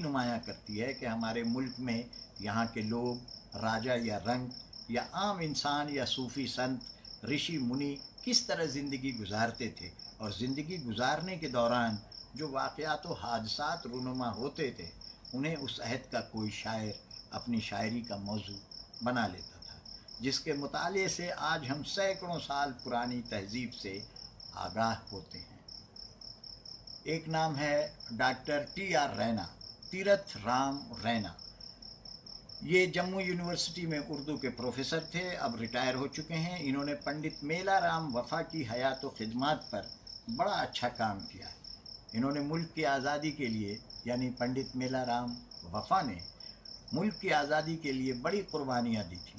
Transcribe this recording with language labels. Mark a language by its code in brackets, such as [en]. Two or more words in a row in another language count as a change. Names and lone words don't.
[ur] نمایاں کرتی ہے کہ ہمارے ملک میں یہاں کے لوگ، راجا یا رنگ یا عام انسان یا صوفی سنت، رشی منی کس طرح زندگی گزارتے تھے، اور زندگی گزارنے کے دوران جو واقعات و حادثات رونما ہوتے تھے انہیں اس عہد کا کوئی شاعر اپنی شاعری کا موضوع بنا لیتا تھا، جس کے مطالعے سے آج ہم سینکڑوں سال پرانی تہذیب سے آگاہ ہوتے ہیں۔ ایک نام ہے ڈاکٹر ٹی آر رینا، تیرتھ رام رینا۔ یہ جموں یونیورسٹی میں اردو کے پروفیسر تھے، اب ریٹائر ہو چکے ہیں۔ انہوں نے پنڈت میلا رام وفا کی حیات و خدمات پر بڑا اچھا کام کیا ہے۔ انہوں نے ملک کی آزادی کے لیے، یعنی پنڈت میلا رام وفا نے ملک کی آزادی کے لیے بڑی قربانیاں دی تھیں۔